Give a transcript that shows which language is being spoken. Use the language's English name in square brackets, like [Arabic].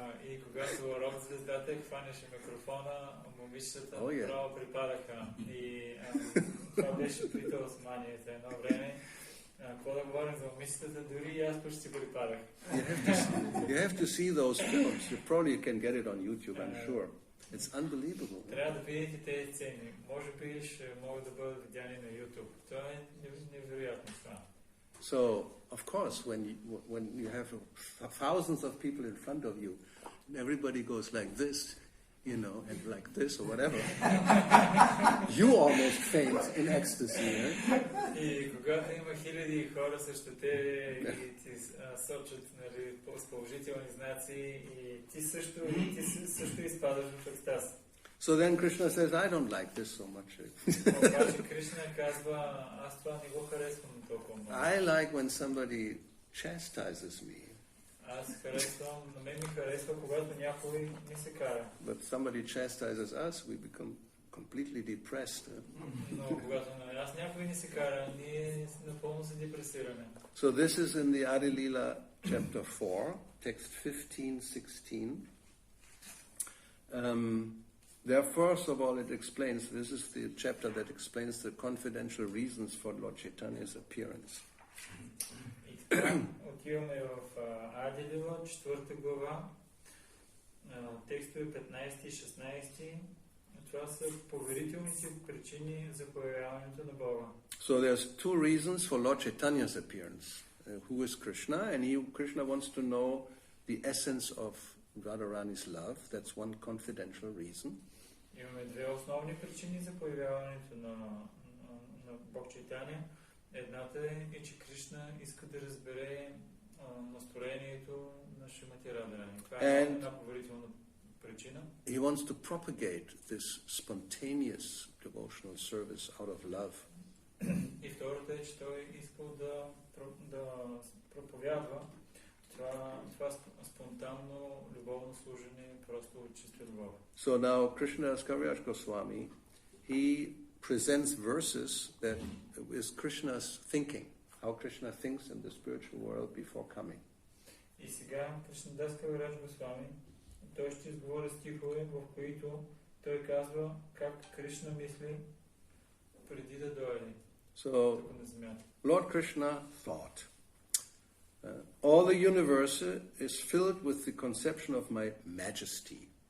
[Bulgarian] И когато рок-звездата хванеше микрофона, момичетата право припадаха. И това беше Beatles-манията едно време. Какво да говорим за момичетата, дори и аз почти припадах. [English] You have to see those films. You probably can get it on YouTube, I'm sure. It's unbelievable. [Bulgarian] Трябва да видите тези сцени. Може би ще могат да бъдат видяни на YouTube. Това е невероятно това. [English] So, of course, when you have thousands of people in front of you, and everybody goes like this, and like this or whatever. You almost faint in ecstasy, right? [Bulgarian] И когато има хиляди хора срещу тебе и ти сочат с положителни знаци и ти също изпадаш в екстаз. [English] So then Krishna says, I don't like this so much. [Bulgarian] Обаче Кришна казва, аз това не го харесвам толкова много. [English] I like when somebody chastises me. [Bulgarian] Аз харесвам, на мен ми харесва, когато някой ми се кара. [English] But somebody chastises us, we become completely depressed. [Bulgarian] Но когато на нас някой ни се кара, ние напълно се депресираме. [English] So this is in the Adi Lila chapter 4, text 15-16. There, first of all, it explains, this is the chapter that explains the confidential reasons for Lord Chaitanya's appearance. [Bulgarian] Отиваме в Ади Лила, 4 глава, текстове 15 и 16. Това са поверителните причини за появяването на Бога. [English] So there's two reasons for Lord Chaitanya's appearance. Who is Krishna? And Krishna wants to know the essence of Gauravani's love. That's one confidential reason. [Bulgarian] Имаме две основни причини за появяването на Бог Чайтания. Едната е, че Кришна иска да разбере настроението на Шримати Радharani. Това е една поверителна причина. [English] He wants to propagate this spontaneous devotional service out of love. [Bulgarian] И втората е, че той искал да проповядва това спонтанно любовно служение просто от чиста любов. [English] So now Krishnadas Kaviraj Goswami, he presents verses that is Krishna's thinking, how Krishna thinks in the spiritual world before coming. [Bulgarian] И сега Кришнадас Кавирач Госвами, той ще изговори стихове, в които той казва как Кришна мисли преди да дойде. [English] So Lord Krishna thought, all the universe is filled with the conception of my majesty.